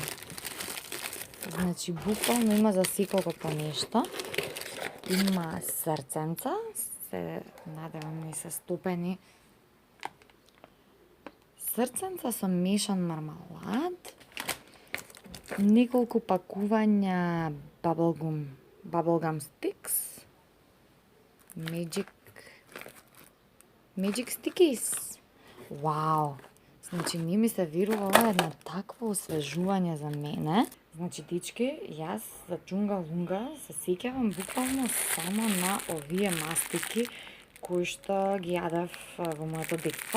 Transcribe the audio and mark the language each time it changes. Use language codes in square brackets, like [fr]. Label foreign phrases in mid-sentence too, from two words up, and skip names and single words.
[mk] Значи, буквално има за секого по нешто. Има срценца, се надевам не се стопени. Срценца со мешан мармалад. Неколку пакувања [en] bubblegum sticks. Magic stickies. [mk] Вау! Значи, не ми се верува, ова е една такво освежување за мене. Значи, дечки, јас за Чунга Лунга се сеќавам буквално само на овие мастики кои што ги јадев во моето детство.